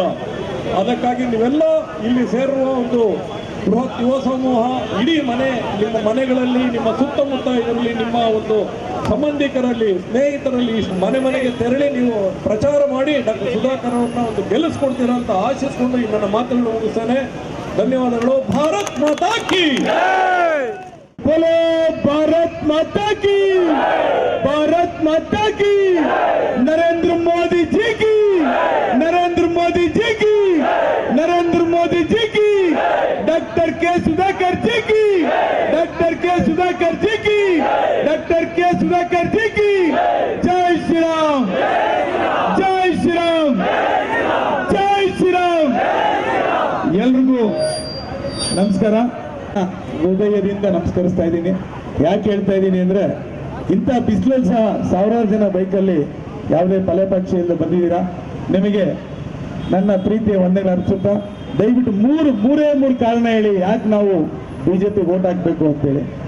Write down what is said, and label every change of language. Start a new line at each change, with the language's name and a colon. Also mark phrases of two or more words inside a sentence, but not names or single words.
Kannada: ಅದಕ್ಕಾಗಿ ನೀವೆಲ್ಲ ಇಲ್ಲಿ ಸೇರುವ ಒಂದು ಬೃಹತ್ ಯುವ ಸಮೂಹ ಇಡೀ ನಿಮ್ಮ ಮನೆಗಳಲ್ಲಿ, ನಿಮ್ಮ ಸುತ್ತಮುತ್ತ ಇದರಲ್ಲಿ, ನಿಮ್ಮ ಒಂದು ಸಂಬಂಧಿಕರಲ್ಲಿ, ಸ್ನೇಹಿತರಲ್ಲಿ ಮನೆ ಮನೆಗೆ ತೆರಳಿ ನೀವು ಪ್ರಚಾರ ಮಾಡಿ ಡಾಕ್ಟರ್ ಸುಧಾಕರ್ ಅವ್ರನ್ನ ಒಂದು ಗೆಲ್ಲಿಸ್ಕೊಡ್ತೀರಾ ಅಂತ ಆಶಿಸ್ಕೊಂಡು ಈ ನನ್ನ ಮಾತನ್ನು ಮುಗಿಸ್ತೇನೆ. ಧನ್ಯವಾದಗಳು.
Hindi: भारत माता की बोलो, भारत माता की, भारत माता की, नरेंद्र मोदी जी की, नरेंद्र मोदी जी की, नरेंद्र मोदी जी की, डॉक्टर के सुधाकर जी की, डॉक्टर के सुधाकर जी की, डॉक्टर के सुधाकर जी की, जय श्री राम, जय श्री राम, जय श्री राम.
Kannada: ಎಲ್ರಿಗೂ ನಮಸ್ಕಾರ. ಹೃದಯದಿಂದ ನಮಸ್ಕರಿಸ್ತಾ ಇದ್ದೀನಿ. ಯಾಕೆ ಹೇಳ್ತಾ ಇದ್ದೀನಿ ಅಂದ್ರೆ ಇಂಥ ಬಿಸಿಲಲ್ಲಿ ಸಹ ಸಾವಿರಾರು ಜನ ಬೈಕಲ್ಲಿ ಯಾವುದೇ ಫಲಪಕ್ಷ ಇಲ್ಲದೆ ಬಂದಿದ್ದೀರಾ. ನಿಮಗೆ ನನ್ನ ಪ್ರೀತಿಯ ವಂದನೆ ಅರ್ಪಿಸುತ್ತಾ ದಯವಿಟ್ಟು ಮೂರೇ ಕಾರಣ ಹೇಳಿ ಯಾಕೆ ನಾವು ಬಿಜೆಪಿ ವೋಟ್ ಹಾಕಬೇಕು ಅಂತೇಳಿ.